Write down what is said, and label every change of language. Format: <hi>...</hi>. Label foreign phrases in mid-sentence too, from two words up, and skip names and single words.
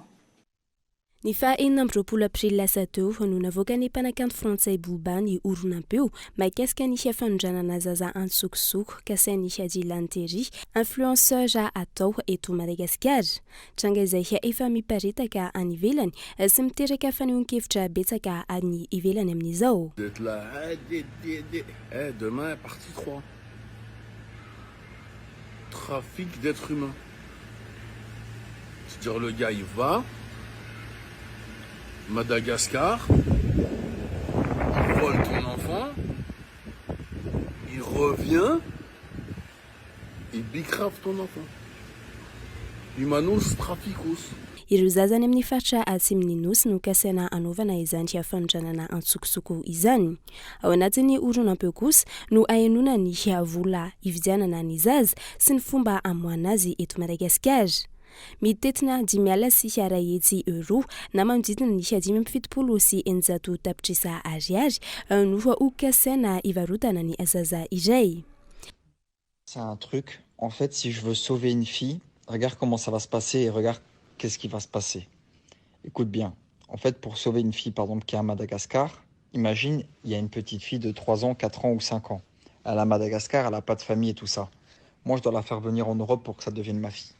<mg>Ny fahaenina amby roapolo aprily lasa teo no navoaka ny mpanakanto frantsay Boba ny oronampeo mahakasika ny fanondranana zaza antsokosoko kasainy Adilany Terry influenceur atao eto Madagasikara. Tranga izay efa miparitaka any ivelany sy miteraka fanehoan-kevitra betsaka any ivelany amin'izao.</mg> <fr>Demain partie 3. trafic d'êtres humains. C'est-à-dire le gars, il va, Madagascar, il vole ton enfant, il revient, il bicrave ton enfant.</fr> <la>Humanos traficus.</la> <mg>Ireo zazany amin'ny faritra atsimon'ny nosy no kasana anaovana izany hafanodranana antsokosoko izany. Ao anatin'ny oronampeo kosa no ahenona ny vola ividianana ny zaza sy ny fomba amoana azy eto Madagasikara. Mitetina 5,000 sy €100 na manodidina ny 570 sy 100 tapitrisa ariary no ho kasana ivarotana ny zaza iray.</mg> <fr>C'est un truc, en fait, si je veux sauver une fille, regarde comment ça va se passer et regarde qu'est-ce qui va se passer. Écoute bien, en fait, pour sauver une fille, par exemple, qui est à Madagascar, imagine, il y a une petite fille de 3 ans, 4 ans ou 5 ans. Elle est à Madagascar, elle n'a pas de famille et tout ça. Moi, je dois la faire venir en Europe pour que ça devienne ma fille.</fr>